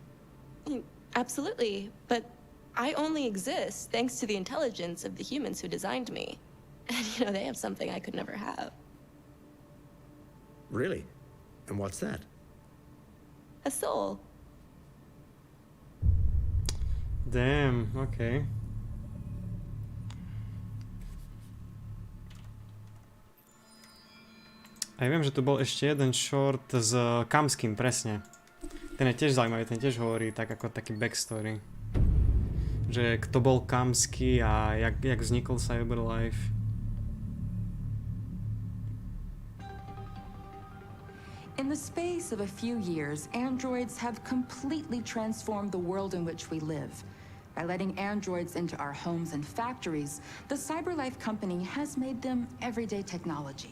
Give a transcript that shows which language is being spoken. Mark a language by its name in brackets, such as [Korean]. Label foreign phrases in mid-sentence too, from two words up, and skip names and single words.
[English] Absolutely, but I only exist thanks to the intelligence of the humans who designed me. And, you know, they have something I could never have. Really? And what's that? A soul. Damn, okay. [Slovak] A ja viem, že tu bol ešte jeden short s Kamským, presne. Ten je tiež zaujímavý, ten tiež hovorí tak ako taký backstory. Že kto bol Kamský a jak vznikol CyberLife. [English] In the space of a few years, androids have completely transformed the world in which we live. By letting androids into our homes and factories, the CyberLife company has made them everyday technology.